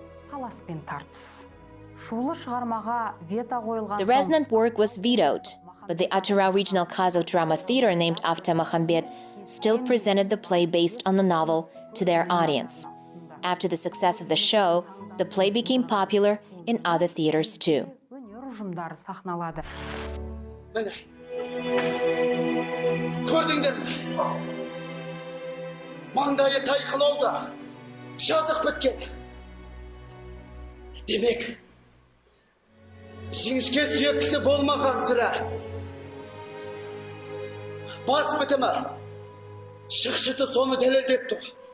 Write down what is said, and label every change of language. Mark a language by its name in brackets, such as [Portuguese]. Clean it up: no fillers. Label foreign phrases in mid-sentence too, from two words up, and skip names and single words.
[English] The resonant work was vetoed, but the Atyrau regional Kazakh drama theater named after Makhambet still presented the play based on the novel to their audience. After the success of the show, the play became popular in other theaters too. [Kazakh] Gördüңдер ме? Маңдайы тайқылауда, жазық біткен. Демек, жіңішке сүйек кісі болмаған сірә. Бас бітімі, шықшыты соны дәлелдеп тұр.